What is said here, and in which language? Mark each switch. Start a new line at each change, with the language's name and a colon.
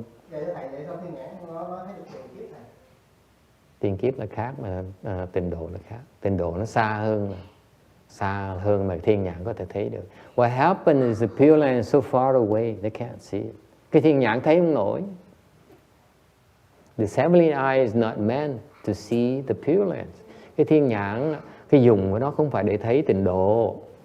Vietnamese: Vậy thầy vậy sao thiên nhãn nó thấy được tiền kiếp thầy? Tiền kiếp là khác mà Tịnh độ là khác. Tịnh độ nó xa hơn mà thiên nhãn có thể thấy được.
English: What happened is the Pure Land is so far away, they can't see it.
Vietnamese: Cái thiên nhãn thấy không nổi.
English: The heavenly eye is not meant to see the Pure Land.
Vietnamese: Cái thiên nhãn, cái dùng của nó không phải để thấy Tịnh độ.